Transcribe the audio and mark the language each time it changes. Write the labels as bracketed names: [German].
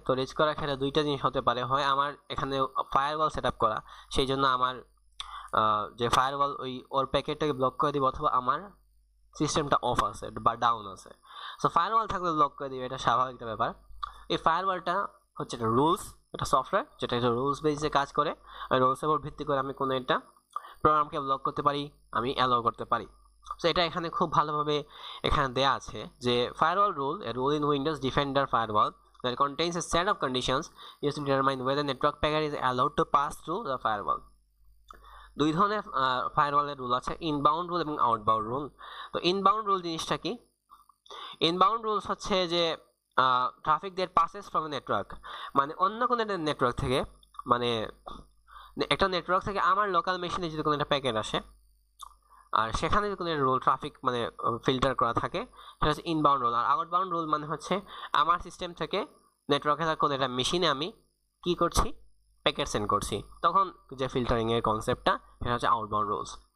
[Bangla] তো রিচ করার ক্ষেত্রে দুইটা জিনিস হতে পারে, হয় আমার এখানে ফায়ারওয়াল সেট আপ করা, সেই জন্য আমার যে ফায়ারওয়াল ওর প্যাকেটটাকে ব্লক করে দিবে, অথবা আমার সিস্টেমটা অফ আছে বা ডাউন আছে। সো ফায়ারওয়াল থাকলে ব্লক করে দিবে, এটা স্বাভাবিক একটা ব্যাপার। এই ফায়ারওয়ালটা হচ্ছে একটা রুলস, এটা সফটওয়্যার যেটা একটা রুলস বেসে কাজ করে। ওই রুলসের উপর ভিত্তি করে আমি কোনো একটা প্রোগ্রামকে ব্লক করতে পারি, আমি অ্যালাউ করতে পারি। [English] So এটা এখানে খুব ভালোভাবে এখানে দেয়া আছে যে firewall rule, a rule in Windows Defender firewall that contains a set of conditions used to determine whether network packet is allowed to pass through the firewall. [Bangla] দুই ধরনের ফায়ারওয়ালের রুল আছে, ইনবাউন্ড রুল এবং আউটবাউন্ড রুল। তো inbound rule জিনিসটা কি? Inbound rules হচ্ছে যে traffic that passes from a network, মানে অন্য কোনো একটা নেটওয়ার্ক থেকে, মানে একটা নেটওয়ার্ক থেকে আমার লোকাল মেশিনে যদি কোনো একটা প্যাকেট আসে, আর সেখানে যদি কোনো রুল ট্রাফিক মানে ফিল্টার করা থাকে, সেটা হচ্ছে ইনবাউন্ড রুল। আর আউটবাউন্ড রুল মানে হচ্ছে আমার সিস্টেম থেকে নেটওয়ার্কে থাকা কোনো একটা মেশিনে আমি কি করছি, প্যাকেট সেন্ড করছি, তখন যে ফিল্টারিং এর কনসেপ্টটা, সেটা হচ্ছে আউটবাউন্ড রুলস।